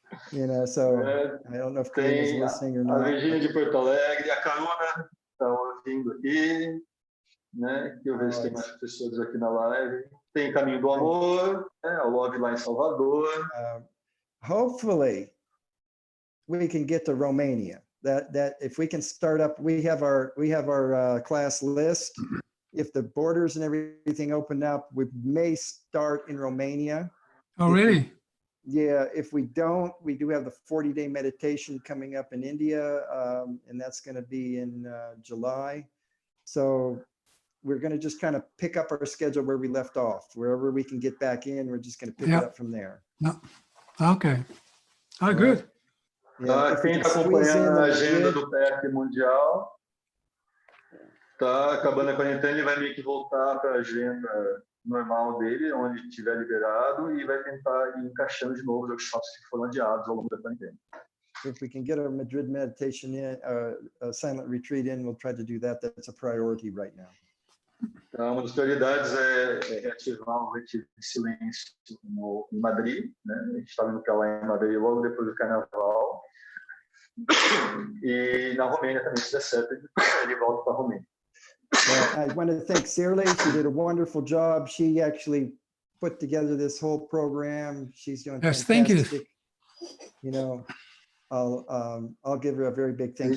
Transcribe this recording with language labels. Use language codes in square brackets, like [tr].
[en] You know, so I don't know if Karuna's listening or not. [pt] A Virgínia de Porto Alegre, a Karuna está ouvindo aqui, né? Que eu vejo que tem mais professores aqui na live. Tem Caminho do Amor, a Love lá em Salvador. [en] Hopefully, we can get to Romania. That if we can start up, we have our class list. If the borders and everything open up, we may start in Romania. Oh, really? Yeah, if we don't, we do have the 40-day meditation coming up in India, and that's going to be in July. So we're going to just kind of pick up our schedule where we left off. Wherever we can get back in, we're just going to pick it up from there. No. Okay. Oh, good. [pt] Quem está acompanhando a agenda do PEC Mundial, está acabando a quarentena, ele vai meio que voltar para a agenda normal dele, onde estiver liberado, e vai tentar ir encaixando de novo os workshops que foram adiados ao longo da quarentena. [en] If we can get our Madrid meditation in, a silent retreat in, we'll try to do that. That's a priority right now. [pt] Então, uma das prioridades é reativar o retiro de silêncio em Madrid, né? A gente está indo para lá em Madrid logo depois do Carnaval. E na Romênia também, se der certo, ele volta para a Romênia. [en] I want to thank Sirley. She did a wonderful job. She actually put together this whole program. She's doing fantastic. Thank you. You know, I'll give her a very big thank you.